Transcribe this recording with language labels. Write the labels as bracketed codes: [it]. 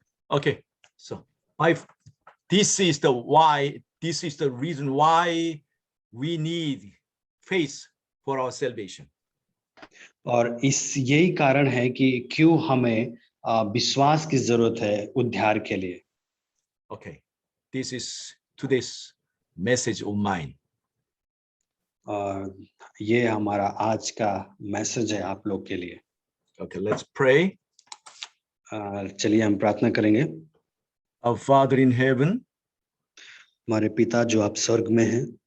[en] Okay. So this is the reason why we need faith for our salvation. [hi] और यही कारण है कि क्यों हमें विश्वास की जरूरत है उद्धार के लिए. [en] Okay. This is today's message of mine. [hi] और ये हमारा आज का मैसेज है आप लोग के लिए. [en] Okay, let's pray. [hi] चलिए हम प्रार्थना करेंगे. [en] Our Father in heaven, [hi] हमारे पिता जो आप स्वर्ग में हैं,